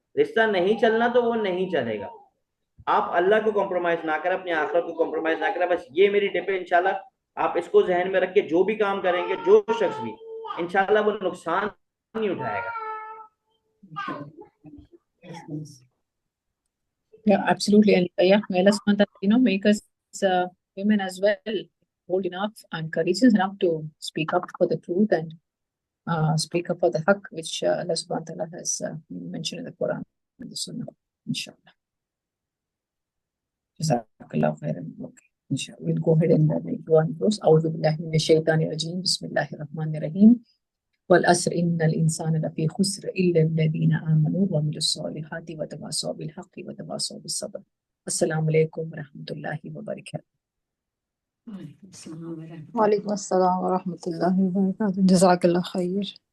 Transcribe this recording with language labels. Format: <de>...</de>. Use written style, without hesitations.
<hi>रिश्ता नहीं चलना तो वो नहीं चलेगा। आप अल्लाह को कॉम्प्रोमाइज ना करें, अपनी आखिरत को कॉम्प्रोमाइज ना करें, बस ये मेरी टिप है। इंशाल्लाह आप इसको जहन में रख के जो भी काम करेंगे, जो शख्स भी, इंशाल्लाह वो नुकसान नहीं उठाएगा।</hi> <en>Yes, yes. Yeah, absolutely. And yeah, may Allah subhanahu wa ta'ala, make us women as well bold enough and courageous enough to speak up for the truth and speak up for the haqq, which Allah subhanahu wa ta'ala has mentioned in the Quran and the Sunnah. Inshallah. Jazakallah khairan. Okay. Inshallah. We'll go ahead and go on close.</en> <ar>A'udhu billahi minash shaitanir rajeem. Bismillahir rahmanir rahim. والأسر إن الإنسان لفي خسر إلا الذين آمنوا وعملوا الصالحات وتواصوا بالحق وتواصوا بالصبر. السلام عليكم ورحمة الله وبركاته. Waalaikum assalam wa rahmatullah. वालेकुम अस्सलाम वरहमतुल्लाहि वबरकातुहू। जज़ाकल्लाह खैर।</ar>